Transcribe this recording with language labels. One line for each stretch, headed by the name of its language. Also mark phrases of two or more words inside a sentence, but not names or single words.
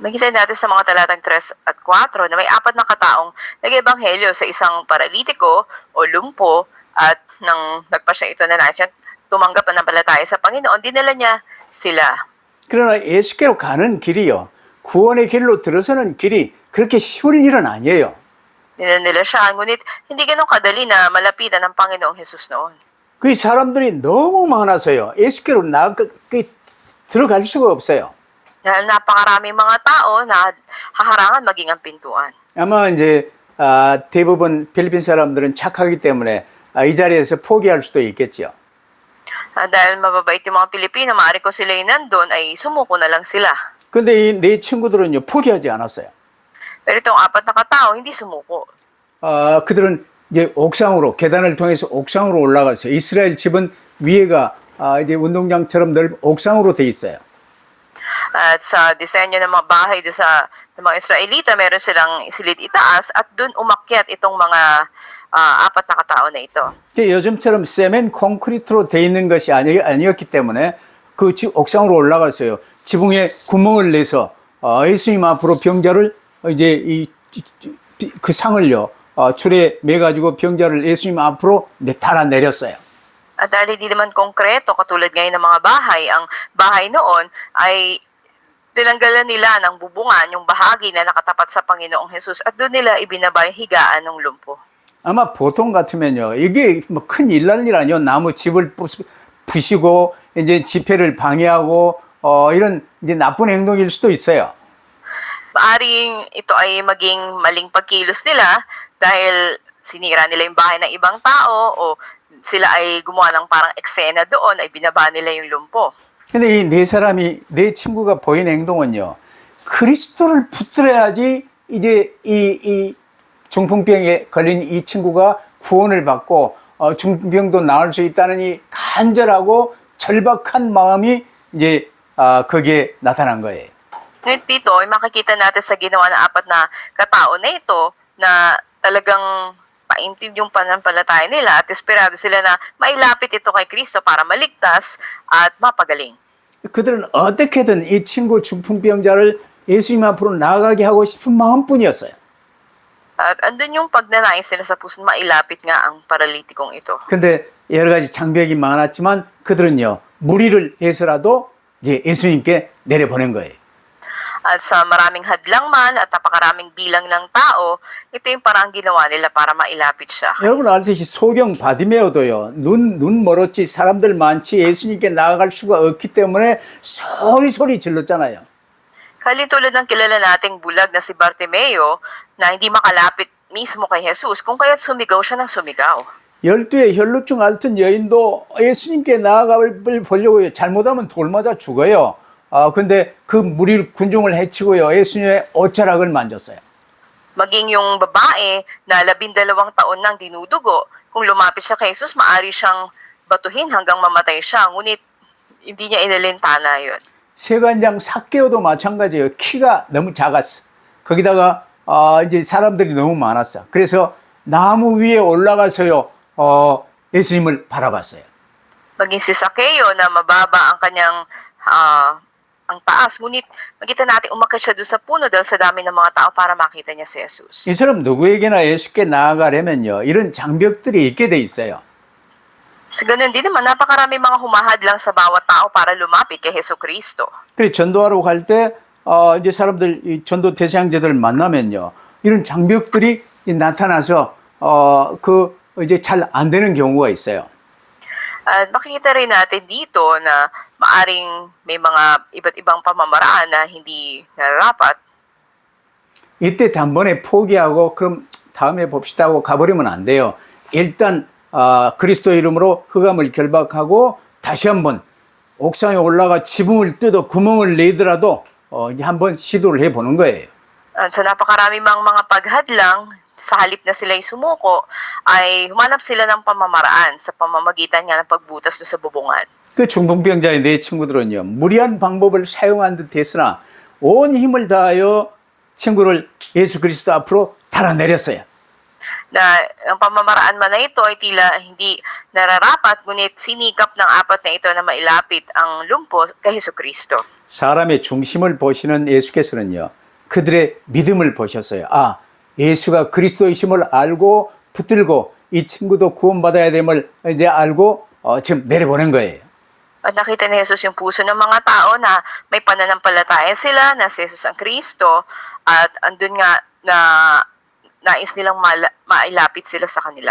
Filipino: Makita natin sa mga talatang 3 at 4 na may 4 na kataong nag-ebanghelyo sa isang paralitiko o lumpo at nang nagpa siya ito na nais siyang tumanggap na nampalataya sa Panginoon, dinala niya sila.
Korean: 그러나 예수께로 가는 길이요. 구원의 길로 들어서는 길이 그렇게 쉬운 일은 아니에요.
Filipino: Dinala nila siya, ngunit hindi ganun kadali na malapitan ng Panginoong Jesus noon.
Korean: 그 사람들이 너무 많아서요. 예수께로 들어갈 수가 없어요.
Filipino: Dahil napakaraming mga tao na haharangan maging ang pintuan.
Korean: 아마 이제 대부분 필리핀 사람들은 착하기 때문에 이 자리에서 포기할 수도 있겠죠.
Filipino: Dahil mababait yung mga Pilipino, maaari ko sila nandun, ay sumuko na lang sila.
Korean: 근데 이 네 친구들은요, 포기하지 않았어요.
Filipino: Pero itong 4 na katao, hindi sumuko.
Korean: 그들은 이제 옥상으로, 계단을 통해서 옥상으로 올라갔어요. 이스라엘 집은 위에가 이제 운동장처럼 넓은 옥상으로 돼 있어요.
Filipino: At sa disenyo ng mga bahay doon sa ng mga Israelita, meron silang silid itaas at doon umakyat itong mga 4 na katao na ito.
Korean: 요즘처럼 세멘 콘크리트로 돼 있는 것이 아니었기 때문에 그 옥상으로 올라갔어요. 지붕에 구멍을 내서 예수님 앞으로 병자를 이제 그 상을요 줄에 매 가지고 병자를 예수님 앞으로 달아 내렸어요.
Filipino: At dahil hindi naman konkreto katulad ngayon ng mga bahay, ang bahay noon ay tinanggalan nila ng bubungan yung bahagi na nakatapat sa Panginoong Jesus at doon nila ibinaba yung higaan ng lumpo.
Korean: 아마 보통 같으면요 이게 뭐 큰 일 날 일 아니요. 나무 집을 부시고 이제 집회를 방해하고 이런 이제 나쁜 행동일 수도 있어요.
Filipino: Maaring ito ay maging maling pagkilos nila dahil sinira nila yung bahay ng ibang tao o sila ay gumawa ng parang eksena doon ay binaba nila yung lumpo.
Korean: 근데 이 네 사람이 네 친구가 보인 행동은요. 그리스도를 붙들어야지 이제 이 중풍병에 걸린 이 친구가 구원을 받고 중풍병도 나을 수 있다는 이 간절하고 절박한 마음이 이제 거기에 나타난 거예요.
Filipino: Ngayon dito ay makikita natin sa ginawa ng 4 na katao na ito na talagang paintib yung pananampalataya nila at desperado sila na mailapit ito kay Kristo para maligtas at mapagaling.
Korean: 그들은 어떻게든 이 친구 중풍병자를 예수님 앞으로 나아가게 하고 싶은 마음뿐이었어요.
Filipino: At andun yung pagnanais nila sa puso mailapit nga ang paralitikong ito.
Korean: 근데 여러 가지 장벽이 많았지만 그들은요 무리를 해서라도 이제 예수님께 내려보낸 거예요.
Filipino: At sa maraming hadlang man at napakaraming bilang ng tao, ito yung parang ginawa nila para mailapit siya.
Korean: 여러분 알듯이 소경 바디메오도요 눈 멀었지 사람들 많지 예수님께 나아갈 수가 없기 때문에 소리 질렀잖아요.
Filipino: Tulad ng kilala nating bulag na si Bartimeo na hindi makalapit mismo kay Jesus, kung kaya't sumigaw siya ng sumigaw.
Korean: 12의 혈루증 앓던 여인도 예수님께 나아갈 보려고요. 잘못하면 돌 맞아 죽어요. 근데 그 무리 군중을 해치고요. 예수님의 옷자락을 만졌어요.
Filipino: Maging yung babae na 12 taon nang dinudugo, kung lumapit siya kay Jesus, maaari siyang batuhin hanggang mamatay siya. Ngunit hindi niya inalintana yun.
Korean: 세관장 삭개오도 마찬가지예요. 키가 너무 작았어. 거기다가 이제 사람들이 너무 많았어. 그래서 나무 위에 올라가서요. 예수님을 바라봤어요.
Filipino: Maging si Zaccheo na mababa ang kanyang ang taas. Ngunit makita natin umakyat siya doon sa puno dahil sa dami ng mga tao para makita niya si Jesus.
Korean: 이 사람 누구에게나 예수께 나아가려면요. 이런 장벽들이 있게 돼 있어요.
Filipino: Sa ganun din naman, napakarami mga humahadlang sa bawat tao para lumapit kay Hesus Kristo.
Korean: 그래서 전도하러 갈 때 이제 사람들 이 전도 대상자들 만나면요. 이런 장벽들이 나타나서 그 이제 잘 안 되는 경우가 있어요.
Filipino: At makikita rin natin dito na maaring may mga iba't ibang pamamaraan na hindi nararapat.
Korean: 이때 단번에 포기하고 그럼 다음에 봅시다 하고 가버리면 안 돼요. 일단 그리스도 이름으로 흑암을 결박하고 다시 한번 옥상에 올라가 지붕을 뜯어 구멍을 내더라도 이제 한번 시도를 해보는 거예요.
Filipino: At sa napakarami mga paghadlang, sa halip na sila'y sumuko, ay humanap sila ng pamamaraan sa pamamagitan nga ng pagbutas doon sa bubungan.
Korean: 그 중풍병자의 네 친구들은요. 무리한 방법을 사용한 듯 했으나 온 힘을 다하여 친구를 예수 그리스도 앞으로 달아내렸어요.
Filipino: na ang pamamaraan man na ito ay tila hindi nararapat, ngunit sinikap ng apat na ito na mailapit ang lumpo kay Hesukristo.
Korean: 사람의 중심을 보시는 예수께서는요, 그들의 믿음을 보셨어요. 아, 예수가 그리스도이심을 알고 붙들고 이 친구도 구원받아야 됨을 이제 알고 지금 내려보낸 거예요.
Filipino: At nakita ni Jesus yung puso ng mga tao na may pananampalataya sila na si Jesus ang Kristo at andun nga na nais nilang mailapit sila sa kanila.